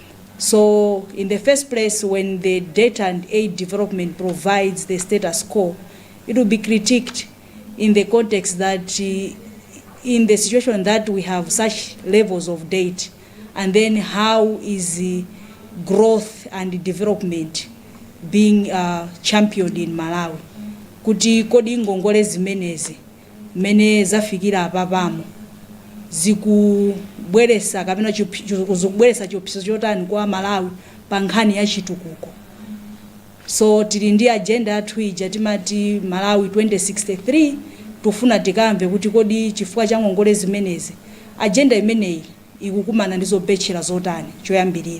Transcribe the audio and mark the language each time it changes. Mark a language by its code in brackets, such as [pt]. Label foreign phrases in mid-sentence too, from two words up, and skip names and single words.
[en] So in the first place, when the Debt and Aid Development provides the status quo, it will be critiqued in the context that in the situation that we have such levels of debt, and then how is the growth and development being championed in Malawi? [ny] Kuti kodi ngongole zimenezi mene zafikira apapamo zikubweresa kapena zikubweresa chiopsezo chotani kwa Malawi pa nkhani ya chitukuko. So tili ndi agenda yathu ija timati Malawi 2063, tufuna tikamve kuti kodi chifukwa cha ngongole zimenezi agenda imeneyi ikukumana ndizo bechera zotani choyambirira.